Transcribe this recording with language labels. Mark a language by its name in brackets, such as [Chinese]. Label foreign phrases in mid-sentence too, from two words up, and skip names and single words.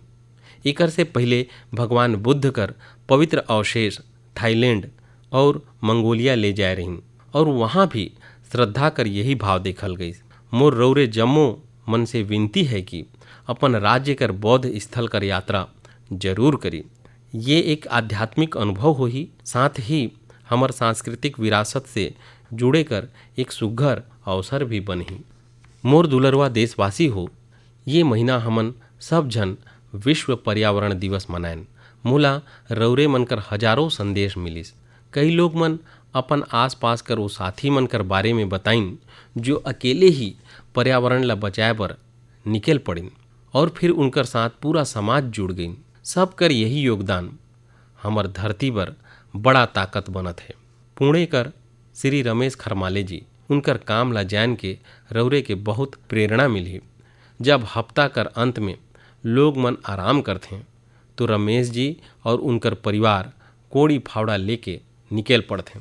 [Chhattisgarhi] एकर से पहले भगवान बुद्ध कर पवित्र अवशेष थाईलैंड और मंगोलिया ले जाए रहिन और वहाँ भी श्रद्धा कर यही भाव देखल गई। मोर रौरे जम्मो मन से विनती है कि अपन राज्य कर बौद्ध स्थल कर यात्रा जरूर करी। ये एक आध्यात्मिक अनुभव हो ही, साथ ही हमर सांस्कृतिक विरासत से जुड़े कर एक सुघर अवसर भी बनही। मोर दुलरवा देशवासी हो, ये महीना हमन सब जन विश्व पर्यावरण दिवस मनाएन। मोला रौरे मन कर हजारों संदेश मिलिस। कई लोग मन अपन आसपास कर वो साथी मन कर बारे में बताइन जो अकेले ही पर्यावरण ला बचाए बर निकल पड़िन और फिर उनकर साथ पूरा समाज जुड़ गइन। सब कर यही योगदान हमर धरती पर बड़ा ताकत बनत है। पुणे कर श्री रमेश खरमाले जी, उनकर काम ला जान के रौरे के बहुत प्रेरणा मिली। जब हफ्ता कर अंत में लोग मन आराम करते तो रमेश जी और उनकर परिवार कोड़ी फावड़ा लेके निकल पड़ते।